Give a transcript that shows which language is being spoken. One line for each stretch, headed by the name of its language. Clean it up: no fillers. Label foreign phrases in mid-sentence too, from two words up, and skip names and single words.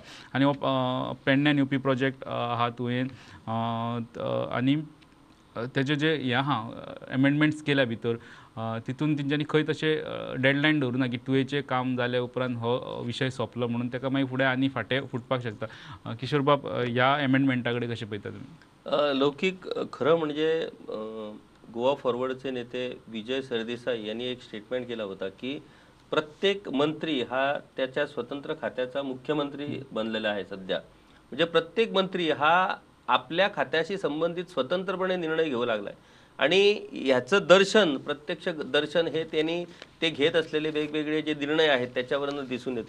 Konkani: आनी हो पेडण्यान येवपी प्रोजेक्ट आहा तुवें, आनी तेजे जे हे आहा एमेंडमेंट्स केल्या भितर तितून तेंच्यांनी खंय तशें डेडलायन दवरूना की तुवेंचें काम जाले उपरांत हो विशय सोंपलो म्हणून. तेका मागीर फुडें आनी फाटें फुटपाक शकता. किशोर बाब, ह्या एमेंडमेंटा कडेन कशें पळयता तुमी?
Marathi: लौकिक, खरं म्हणजे गोवा फॉरवर्डचे नेते विजय सरदेसाई यांनी एक स्टेटमेंट केला होता की प्रत्येक मंत्री हा त्याच्या स्वतंत्र खात्याचा मुख्यमंत्री बनलेला आहे सध्या. म्हणजे प्रत्येक मंत्री हा आपल्या खात्याशी संबंधित स्वतंत्रपणे निर्णय घेऊ लागलाय आणि ह्याचं प्रत्यक्ष दर्शन हे त्यांनी ते घेत असलेले वेगवेगळे जे निर्णय आहेत त्याच्यावरून दिसून येतं.